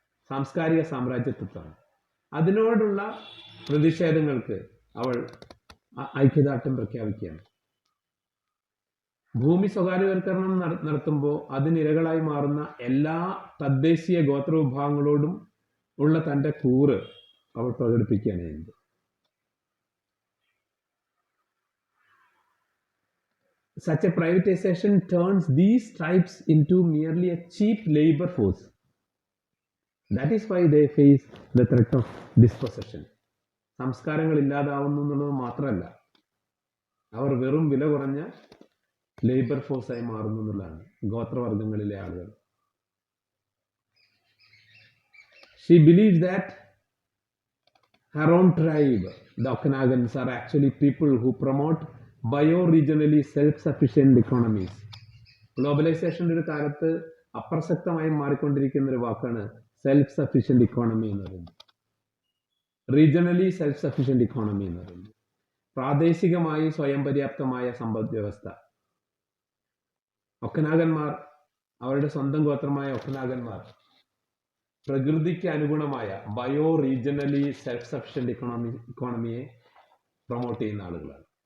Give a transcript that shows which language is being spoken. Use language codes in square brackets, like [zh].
[ml] സാംസ്കാരിക സാമ്രാജ്യത്വമാണ്. അതിനോടുള്ള പ്രതിഷേധങ്ങൾക്ക് അവൾ ഐക്യദാർഢ്യം പ്രഖ്യാപിക്കുകയാണ്. ഭൂമി സ്വകാര്യവൽക്കരണം നടത്തുമ്പോൾ അതിനിരകളായി മാറുന്ന എല്ലാ തദ്ദേശീയ ഗോത്രവിഭാഗങ്ങളോടും ഉള്ള തൻ്റെ കൂറ് അവൾ പ്രകടിപ്പിക്കുകയാണ് ചെയ്യുന്നത്. [en] Such a privatization turns these tribes into merely a cheap labor force. That is why they face the threat of dispossession. [ml] സംസ്കാരങ്ങൾ ഇല്ലാതാവുന്നു എന്നുള്ളത് മാത്രമല്ല, അവർ വെറും വില കുറഞ്ഞ ലേബർ ഫോഴ്സായി മാറുന്നു എന്നുള്ളതാണ് ഗോത്രവർഗങ്ങളിലെ ആളുകൾ. [en] She believes that her own tribe, the Okanagan's, are actually people who promote bioregionally self sufficient economies. [ml] ഗ്ലോബലൈസേഷൻ്റെ ഒരു കാലത്ത് അപ്രസക്തമായി മാറിക്കൊണ്ടിരിക്കുന്ന ഒരു വാക്കാണ് സെൽഫ് സഫിഷ്യന്റ് ഇക്കോണമി എന്ന് പറയുന്നത്. റീജിയണലി സെൽഫ് സഫിഷ്യന്റ് ഇക്കോണമി എന്ന് പറയുന്നത് പ്രാദേശികമായി സ്വയം പര്യാപ്തമായ സമ്പദ് വ്യവസ്ഥ. ഒക്കനാഗന്മാർ, അവരുടെ സ്വന്തം ഗോത്രമായ ഒക്കനാഗന്മാർ പ്രകൃതിക്ക് അനുഗുണമായ bio regionally self sufficient ഇക്കോണമിയെ promote ചെയ്യുന്ന ആളുകളാണ്.